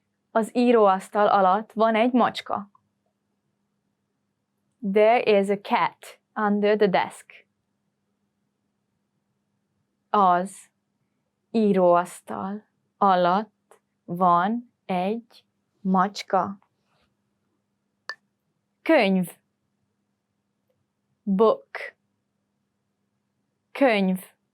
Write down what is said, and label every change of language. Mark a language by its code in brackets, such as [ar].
[hu] Az íróasztal alatt van egy macska. [en] There is a cat under the desk. [hu] Az íróasztal alatt van egy macska. Könyv. [en] Book. [hu] Könyv.